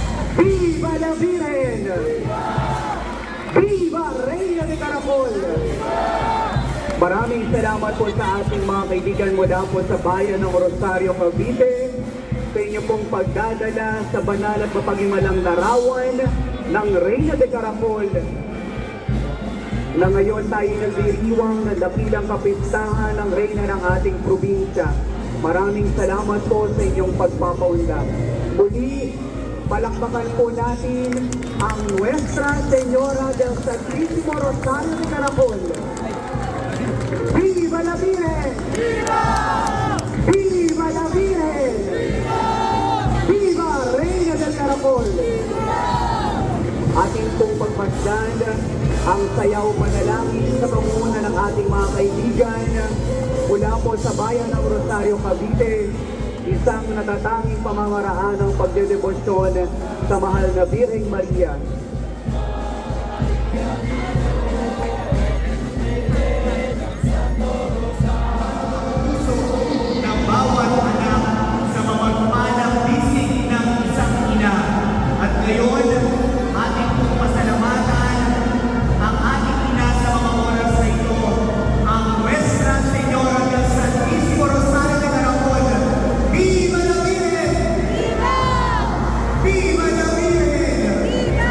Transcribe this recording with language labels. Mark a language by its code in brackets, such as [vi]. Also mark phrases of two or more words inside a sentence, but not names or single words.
[es] Viva la Virgen! Viva Reina de Caracol! [tl] Maraming salamat po sa ating mga kaibigan mula po sa bayan ng Rosario, Cavite, sa inyong pong pagdadala sa banal at mapagimalang larawan ng Reina de Caracol na ngayon tayo nagdiriwang ng dakilang kapistahan ng Reyna ng ating probinsya. Maraming salamat po sa inyong pagpapaunlad. Muli, palakpakan po natin ang Nuestra Señora del Santísimo Rosario de Caracol. [es] Viva la Virgen! Viva! Viva la Virgen! Viva! Viva Reina del Caracol! [tl] Ating pong pagmasdan ang sayaw panalangin sa pamumuno ng ating mga kaibigan mula po sa bayan ng Rosario, Cavite, isang natatanging pamamaraan ng pagdedebosyon sa mahal na Birheng Maria. Bawat anak sa mapagpalang bisig ng isang ina. At ngayon, ating pong pasalamatan ang ating ina sa mga oras na ito, ang Nuestra Señora del Santísimo Rosario de Caracol. [es] Viva la Virgen! Viva! Viva la Virgen! Viva!